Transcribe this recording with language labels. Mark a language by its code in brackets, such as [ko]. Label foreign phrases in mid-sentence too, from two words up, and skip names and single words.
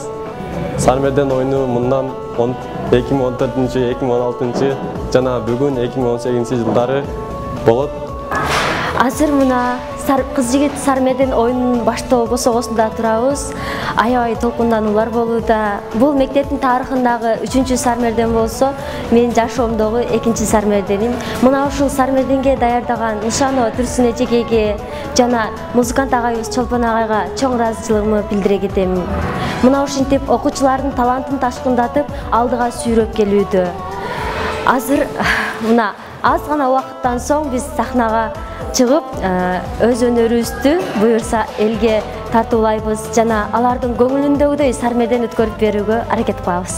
[ky] Сар мерден оюну мындан 2014-2016 жана бүгүн 2018-жылдары болот. Азыр мына кыз жигит сар мерден оюнун баштоо босогосунда турабыз. Аябай толкундануулар болууда. Бул мектептин тарыхындагы 3-сар сар мерден болсо, мен жашоомдогу 2-сар сар мерденим. Мына ушул сар мерденге даярдаган Нушанова Турсун эжекеге жана музыкант агайыбыз Чолпон агайга чоң ыраазычылыгымды билдире кетем. Мына ушинтип окуучулардын талантын ташкындатып, алдыга сүйрөп келүүдө. Азыр мына аз гана убакыттан соң биз сахнага чыгып, өз өнөрүбүздү буюрса элге тартуулайбыз жана алардын көңүлүндөгүдөй сар мерден өткөрүп берүүгө аракет кылабыз.